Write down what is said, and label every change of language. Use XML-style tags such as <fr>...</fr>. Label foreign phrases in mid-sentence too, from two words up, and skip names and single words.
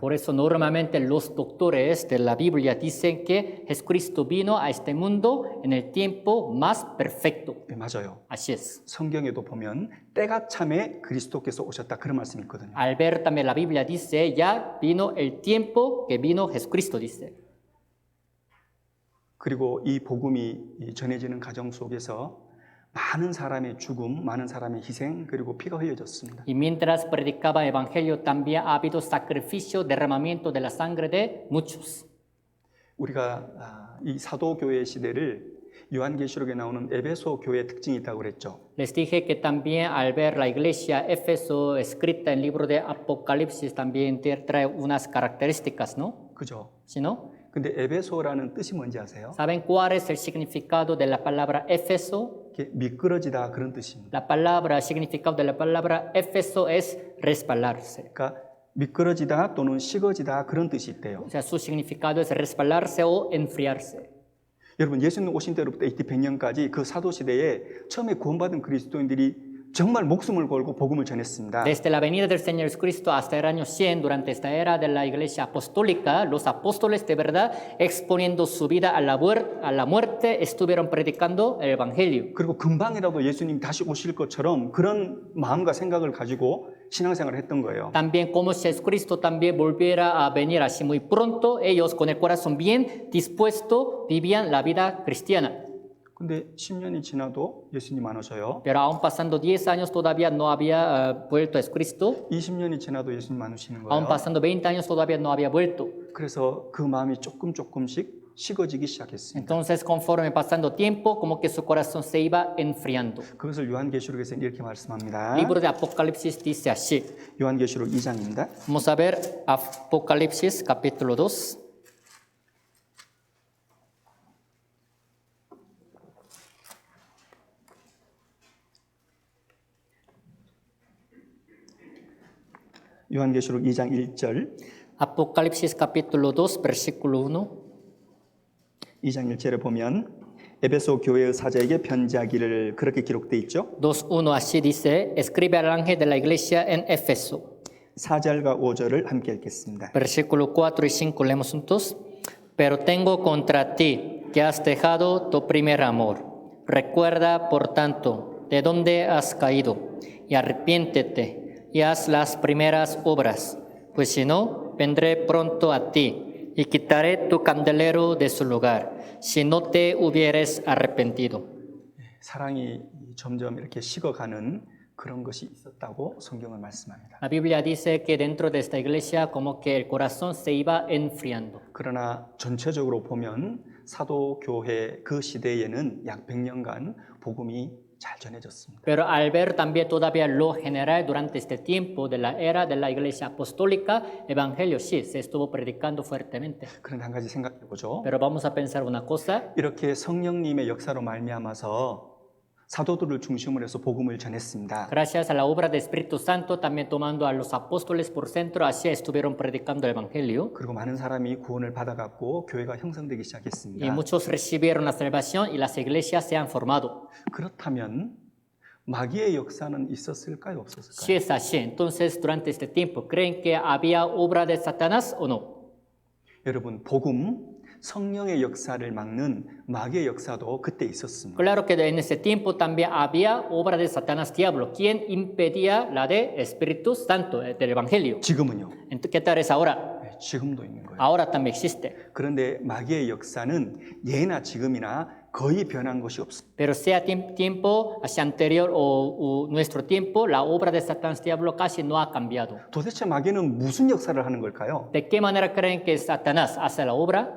<es>Por eso normalmente los doctores de la Biblia dicen que Jesucristo vino a este mundo en el tiempo más perfecto.</es> <ko>네, 맞아요.</ko> <es>Así es.</es> <ko>성경에도 보면 때가 참에 그리스도께서 오셨다 그런 말씀이 있거든요.</ko> <es>Al ver también la Biblia dice, ya vino el tiempo que vino Jesucristo, dice.</es> <ko>그리고 이 복음이 전해지는 가정 속에서 많은 사람의 죽음, 많은 사람의 희생, 그리고 피가 흘려졌습니다.</ko> <es>Y mientras predicaba el Evangelio también ha habido sacrificio, derramamiento de la sangre de muchos.</es> <ko>우리가 이 사도교회 시대를 요한계시록에 나오는 에베소 교회의 특징이 있다고 그랬죠.</ko> <es>Les dije que también al ver la iglesia Éfeso escrita en el libro de Apocalipsis también trae unas características, ¿no?</es> <ko>그죠?</ko> <es>¿Sí, no?</es> <ko>근데 에베소라는 뜻이 뭔지 아세요?</ko> <es>¿Saben cuál es el significado de la palabra Éfeso?</es> <ko>이게 미끄러지다 그런 뜻입니다.</ko> <es>La palabra, el significado de la palabra Éfeso es resbalarse.</es> <ko>그러니까 미끄러지다 또는 식어지다 그런 뜻이 있대요.</ko> <es>O sea, su significado es resbalarse o enfriarse.</es> <ko>여러분 예수님 오신 때로부터 AD 100년까지 그 사도 시대에 처음에 구원받은 그리스도인들이 정말 목숨을 걸고 복음을 전했습니다.</ko> <es>Desde la venida del Señor Jesucristo hasta el año 100, durante esta era de la iglesia apostólica, los apóstoles de verdad, exponiendo su vida a la muerte, estuvieron predicando el Evangelio.</es> <ko>그리고 금방이라도 예수님 다시 오실 것처럼 그런 마음과 생각을 가지고 신앙생활을 했던 거예요.</ko> <es>También como si Jesucristo también volviera a venir así muy pronto, ellos con el corazón bien dispuesto vivían la vida cristiana.</es> <ko>근데 10년이 지나도 예수님 안 오셔요.</ko> <es>Pero aún pasando 10 años todavía no había vuelto a Jesucristo.</es> <ko>20년이 지나도 예수님 안 오시는</ko> <es>Aún</es> <ko>거예요.</ko> <es>pasando 20 años todavía no había vuelto.</es> <ko>그래서 그 마음이 조금씩 식어지기 시작했습니다.</ko> <es>Entonces, conforme pasando tiempo, como que su corazón se iba enfriando.</es> <ko>그것을 요한계시록에서 이렇게 말씀합니다.</ko> <es>Libro de Apocalipsis dice así.</es> <ko>요한계시록 2장입니다.</ko> <es>Vamos a ver Apocalipsis capítulo 2.</es> <ko>요한계시록 2장 1절.</ko> <es>Apocalipsis capítulo 2, versículo 1.</es> <ko>2장 1절에 보면 에베소 교회의 사자에게 편지하기를 그렇게 기록되어 있죠.</ko> <es>2:1 así dice, escribe al ángel de la iglesia en Éfeso.</es> <ko>4절과 5절을 함께 읽겠습니다.</ko> <es>Versículo 4 y 5 leemos juntos. Pero tengo contra ti que has dejado tu primer amor. Recuerda, por tanto, de dónde has caído y arrepiéntete y haz las primeras obras, pues si no, vendré pronto a ti y quitaré tu candelero de su lugar, si no te hubieres arrepentido.</es> <ko>사랑이 점점 이렇게 식어가는 그런 것이 있었다고 성경은 말씀합니다.</ko> <es>La Biblia dice que dentro de esta iglesia como que el corazón se iba enfriando.</es> <ko>그러나 전체적으로 보면 사도교회 그 시대에는 약 100년간 복음이 잘 전해졌습니다.</ko> <es>Pero al ver también todavía lo general durante este tiempo de la era de la iglesia apostólica, evangelio sí, se estuvo predicando fuertemente.</es> <ko>그런데 한 가지 생각해 보죠.</ko> <es>Pero vamos a pensar una cosa.</es> <ko>이렇게 성령님의 역사로 말미암아서 사도들을 중심으로 해서 복음을 전했습니다.</ko> <es>Gracias a la obra del Espíritu Santo, también tomando a los apóstoles por centro, así estuvieron predicando el Evangelio.</es> <ko>그리고 많은 사람이 구원을 받아갖고 교회가 형성되기</ko> <es>Y</es> <ko>시작했습니다.</ko> <es>muchos recibieron la salvación y las iglesias se han formado.</es> <ko>그렇다면 마귀의 역사는 있었을까요,</ko> <es>Si</es> <ko>없었을까요?</ko> <es>es así, entonces durante este tiempo, ¿creen que había obra de Satanás o no?</es> <ko>여러분, 복음, 성령의 역사를 막는 마귀의 역사도 그때 있었습니다.</ko> <es>Claro que en ese tiempo también había obra de Satanás diablo, quien impedía la de Espíritu Santo del Evangelio.</es> <ko>지금은요?</ko> <es>¿Qué tal es ahora?</es> <ko>네, 지금도 있는 거예요.</ko> <es>Ahora también existe.</es> <ko>그런데 마귀의 역사는 예나 지금이나 거의 변한 것이 없습니다.</ko> <es>Pero sea tiempo hacia anterior o nuestro tiempo, la obra de Satanás diablo casi no ha cambiado.</es> <ko>도대체 마귀는 무슨 역사를 하는 걸까요?</ko> <es>¿De qué manera creen que Satanás hace la obra?</es>